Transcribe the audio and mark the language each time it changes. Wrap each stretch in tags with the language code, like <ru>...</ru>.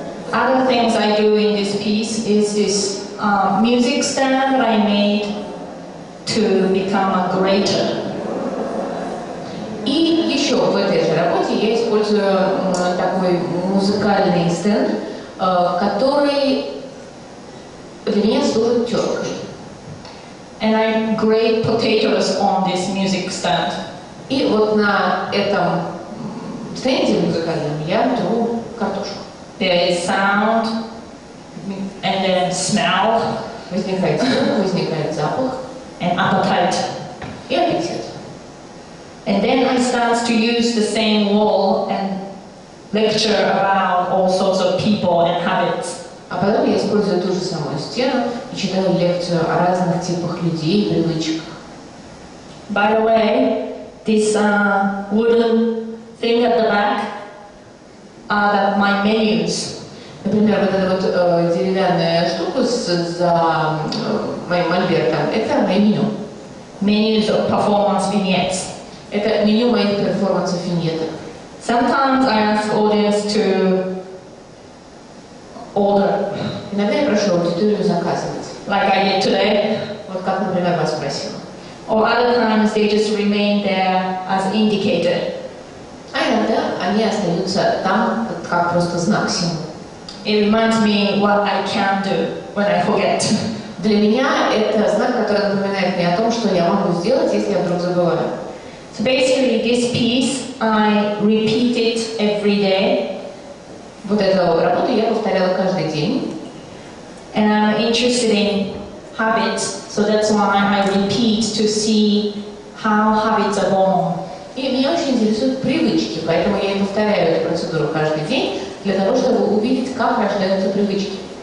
<en>Other things I do in this piece is this music stand that I made to become a greater.</en> <ru>И еще в этой же работе я использую такой музыкальный стенд, который для меня служит теткой.</ru> <en>And I grate potatoes on this music stand.</en> <ru>И вот на этом стенде музыкальном я тру картошку.</ru> <en>There is sound and then smell</en> <ru>Возникает звук, возникает запах</ru> <en>and appetite.</en> <ru>и аппетит.</ru> <en>And then I start to use the same wall and lecture about all sorts of people and habits.</en> <ru>А потом я использую ту же самую стену и читаю лекцию о разных типах людей и привычках.</ru> <en>By the way, this wooden thing at the back are my menus.</en> <ru>Например, вот эта вот деревянная штука за моим мольбертом – это мое меню.</ru> <en>Menus of performance vignettes.</en> <ru>Это меню моих перформансов виньеток.</ru> <en>Sometimes I ask audience to order,</en> <ru>Иногда я прошу аудиторию заказывать.</ru> <en>like I did today.</en> <ru>Вот как, например, вас просила.</ru> <en>Or other times they just remain there as indicated.</en> <ru>А иногда они остаются там, как просто знак символ.</ru> <en>It reminds me what I can do when I forget.</en> <ru>Для меня это знак, который напоминает мне о том, что я могу сделать, если я вдруг забываю.</ru> <en>So basically this piece, I repeat it every day.</en> <ru>Вот эту работу я повторяла каждый день.</ru> <en>And I'm interested in habits, so that's why I repeat to see how habits are born.</en> <ru>И меня очень интересуют привычки, поэтому я и повторяю эту процедуру каждый день, для того, чтобы увидеть, как рождаются привычки.</ru>